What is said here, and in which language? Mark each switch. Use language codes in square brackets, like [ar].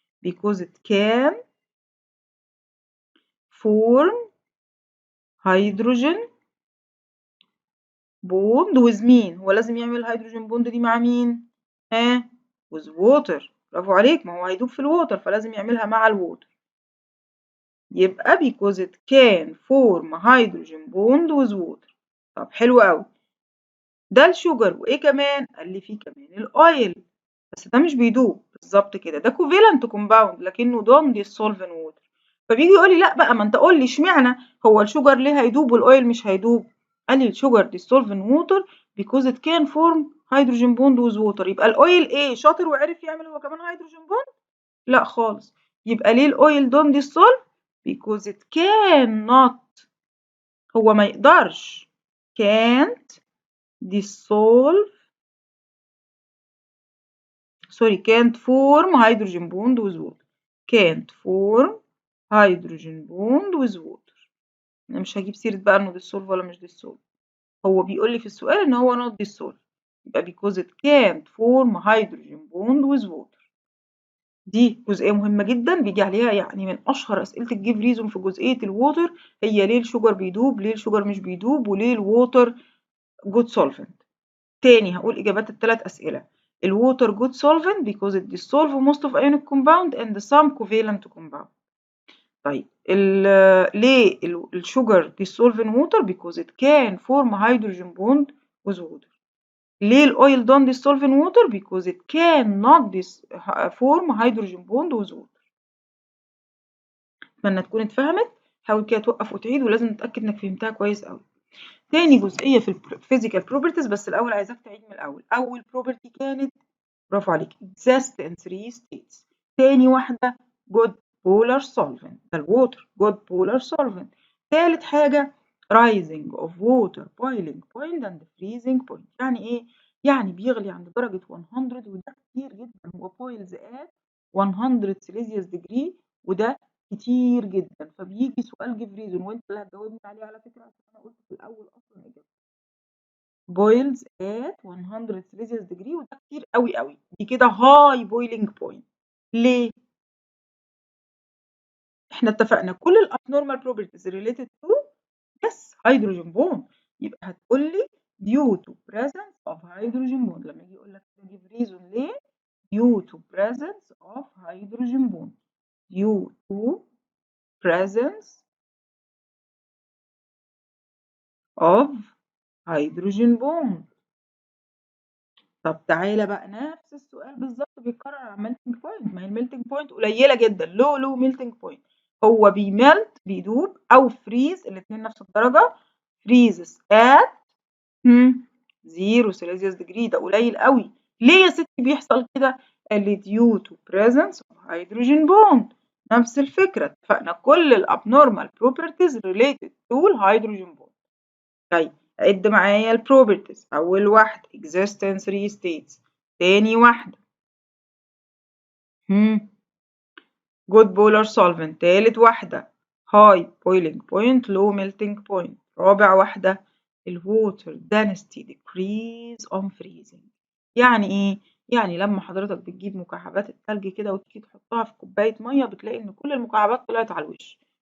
[en] because it can form hydrogen bond with [ar] مين؟ هو لازم يعمل الهيدروجين بوند دي مع مين؟ ها؟ [en] with water. [ar] برافو عليك، ما هو هيدوب في الووتر فلازم يعملها مع الووتر. [en] يبقى because it can form hydrogen bond with water. [ar] طب حلو أوي. ده الشوجر وإيه كمان؟ قال لي فيه كمان الأويل، بس ده مش بيدوب بالظبط كده، ده [en] covalent compound [ar] لكنه [en] don't dissolve in water. [ar] فبيجي يقول لي لأ بقى، ما أنت قول لي اشمعنى هو الشوجر ليه هيدوب والأويل مش هيدوب؟ قال لي الشوجر [en] dissolve in water because it can form hydrogen bond with water. [ar] يبقى الأويل إيه؟ شاطر وعرف يعمل هو كمان hydrogen bond؟ لأ خالص. يبقى ليه الأويل [en] don't dissolve؟ because it cannot، [ar] هو ما يقدرش [en] can't dissolve can't form hydrogen bond with water. can't form hydrogen bond with water. [ar] أنا مش هاجيب سيرة بقى إنه dissolve ولا مش dissolve. هو بيقول لي في السؤال إن هو [en] not dissolve. يبقى because it can't form hydrogen bond with water. [ar] دي جزئية مهمة جدًا بييجي عليها يعني من أشهر أسئلة الgive reason في جزئية الwater، هي ليه الشوجر بيدوب، ليه الشوجر مش بيدوب، وليه الwater [en] good solvent. [ar] تاني هاقول إجابات ال3 أسئلة. [en] الwater good solvent because it dissolve most of ionic compound and some covalent compound. طيب ليه الsugar dissolve in water because it can form hydrogen bond with water. ليه الoil don't dissolve in water because it cannot form hydrogen bond with water. [ar] أتمنى تكون اتفهمت. حاول كده توقف وتعيد ولازم تتأكد إنك فهمتها كويس أوي. تاني جزئية في physical properties، بس الأول عايزاك تعيد من الأول. أول [en] property [ar] كانت برافو عليك [en] exist in 3 states. [ar] تاني واحدة [en] good polar solvent، [ar] ده الووتر [en] good polar solvent. [ar] تالت حاجة [en] rising of water boiling point and freezing point. [ar] يعني إيه؟ يعني بيغلي عند درجة 100 وده كتير جدا، هو [en] boils at 100 celsius degree [ar] وده كتير جدا. فبيجي سؤال give reason وانت اللي هتجاوبني عليه على فكرة عشان انا قلت في الاول اصلا اجابة [en] boils at 100 celsius degree [ar] وده كتير قوي قوي، دي كده [en] high boiling point. [ar] ليه؟ احنا اتفقنا كل الابنورمال [en] properties related to yes hydrogen bond. [ar] يبقى هتقول لي [en] due to presence of hydrogen bond. [ar] لما يجي يقول لك [en] give reason [ar] ليه؟ [en] due to presence of hydrogen bond. due to presence of hydrogen bond. [ar] طب تعالى بقى نفس السؤال بالظبط بيتكرر على melting point. ما هي الميلتنج بوينت قليلة جدا، لو melting point. هو بيملت بيدوب أو freeze الاتنين نفس الدرجة. [en] freezes at 0 celsius degree، [ar] ده قليل قوي. ليه يا ستي بيحصل كده؟ قال لي [en] due to presence of hydrogen bond. [ar] نفس الفكرة، اتفقنا كل الابنورمال properties [en] related to [ar] الهيدروجين bond. طيب عد معايا البروبرتيز. أول واحدة [en] exist in 3 states. [ar] تاني واحدة [en] good polar solvent. [ar] تالت واحدة [en] high boiling point low melting point. [ar] رابع واحدة [en] الwater density decrease on freezing. [ar] يعني إيه؟ يعني لما حضرتك بتجيب مكعبات التلج كده وتيجي تحطها في كوباية مية بتلاقي إن كل المكعبات طلعت على الوش.